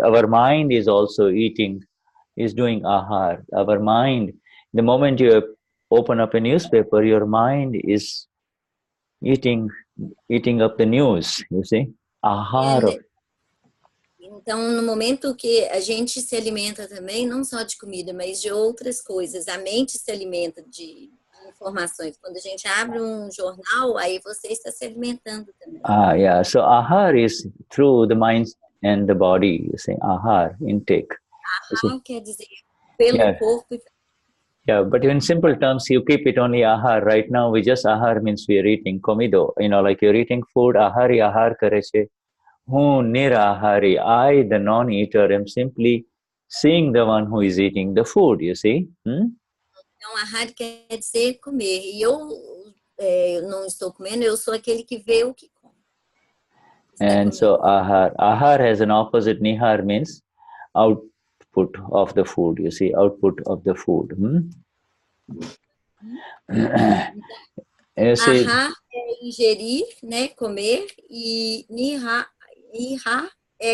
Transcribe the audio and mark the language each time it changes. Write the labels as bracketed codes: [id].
[en] Our mind is also eating, is doing ahar. Our mind, the moment you open up a newspaper, your mind is eating up the news, you see. Ahar. [pt] Então, no momento que a gente se alimenta também, não só de comida, mas de outras coisas. A mente se alimenta de informações. Quando a gente abre jornal, aí você está se alimentando também. [en] Yeah. So ahar is through the mind and the body, you say, ahar, intake. [pt] Ahar quer dizer pelo corpo. [en] Yeah, but in simple terms, you keep it only ahar. Right now, ahar means we are eating komido. You know, like you're eating food, [gu] ahari, ahar kareche. Hu nirahari. [en] I, the non-eater, am simply seeing the one who is eating the food, you see. [pt] Então, ahar quer dizer comer. E eu não estou comendo, eu sou aquele que vê o que come. [en] And so ahar has an opposite. Nihar means output of the food, you see, output of the food. [pt] Ahar é ingerir, né, comer, e niha é...